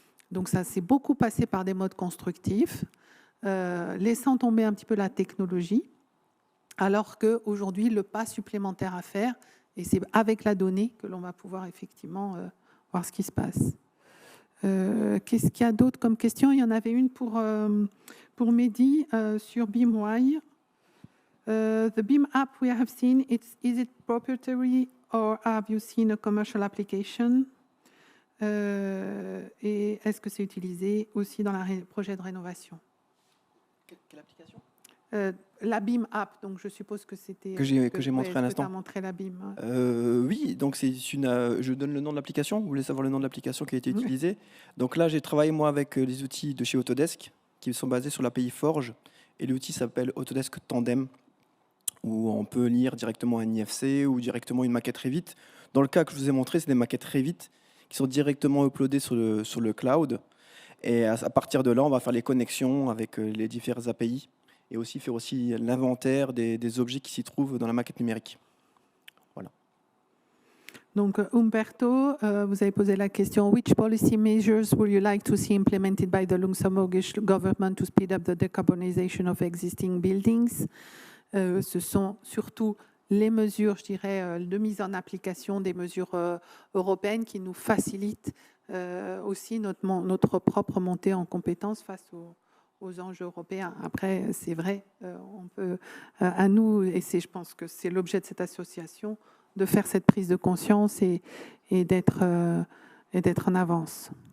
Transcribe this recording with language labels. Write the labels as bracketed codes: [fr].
[fr] Donc ça s'est beaucoup passé par des modes constructifs, laissant tomber un petit peu la technologie, alors qu'aujourd'hui, le pas supplémentaire à faire, et c'est avec la donnée que l'on va pouvoir effectivement voir ce qui se passe. Qu'est-ce qu'il y a d'autre comme question? Il y en avait une pour Mehdi sur BeamY. [en] The Beam app we have seen, is it proprietary or have you seen a commercial application? [fr] Et est-ce que c'est utilisé aussi dans le projet de rénovation? Quelle application? La Beam app, donc je suppose que c'était... Que j'ai montré à l'instant. Tu as montré la Beam. Oui, donc je donne le nom de l'application. Vous voulez savoir le nom de l'application qui a été utilisée? Donc là, j'ai travaillé moi avec les outils de chez Autodesk qui sont basés sur l'API Forge. Et l'outil s'appelle Autodesk Tandem, où on peut lire directement un IFC ou directement une maquette Revit. Dans le cas que je vous ai montré, c'est des maquettes Revit qui sont directement uploadées sur le cloud. Et à partir de là, on va faire les connexions avec les différentes API et aussi faire l'inventaire des objets qui s'y trouvent dans la maquette numérique. Voilà. Donc, Umberto, vous avez posé la question, [en] which policy measures would you like to see implemented by the Luxembourgish government to speed up the decarbonization of existing buildings? [fr] Ce sont surtout les mesures, je dirais, de mise en application des mesures européennes qui nous facilitent aussi notre propre montée en compétences face aux enjeux européens. Après, c'est vrai, on peut, à nous, et je pense que c'est l'objet de cette association, de faire cette prise de conscience et d'être en avance.